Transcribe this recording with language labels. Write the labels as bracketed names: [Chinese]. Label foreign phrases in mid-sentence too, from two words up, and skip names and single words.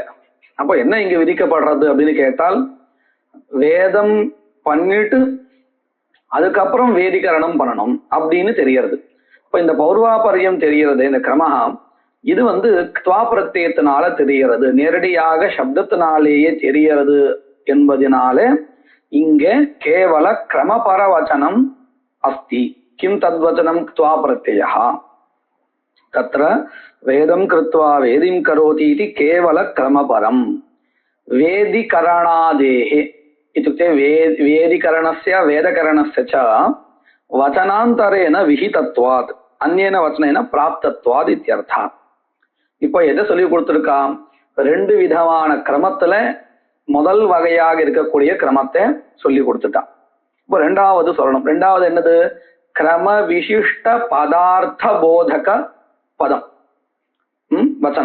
[Tamil] அப்போ என்ன இங்க விதிக்கப்படுறது அப்படின்னு கேட்டால், வேதம் பண்ணிட்டு அதுக்கப்புறம் வேதிகரணம் பண்ணணும் அப்படின்னு தெரியறது. இப்ப இந்த பௌர்வாபரியம் தெரியறது, இந்த கிரமஹா, இது த்வா பிரத்யத்தினால தெரியறது, நேரடியாக சப்தத்தினாலேயே தெரியறது என்பதனால இங்க [Sanskrit] केवल क्रमपर वचनम् अस्ति. किं तद्वचनं त्वा प्रत्ययः. तत्र वेदं कृत्वा वेदिं करोति इति केवल क्रमपरम्. वेदिकरणादेः इत्युक्ते वेदिकरणस्य वेदकरणस्य च वचनान्तरेण विहितत्वात् अन्येन वचनेन प्राप्तत्वात् इत्यर्थः. [Tamil] இப்போ எதை சொல்லி கொடுத்துருக்கா? ரெண்டு விதமான கிரமத்துல முதல் வகையாக இருக்கக்கூடிய கிரமத்தை சொல்லி கொடுத்துட்டான். இப்போ ரெண்டாவது சொல்லணும். ரெண்டாவது என்னது? [Sanskrit] क्रम विशिष्ट पदार्थ बोधक पदम्, वचनम्.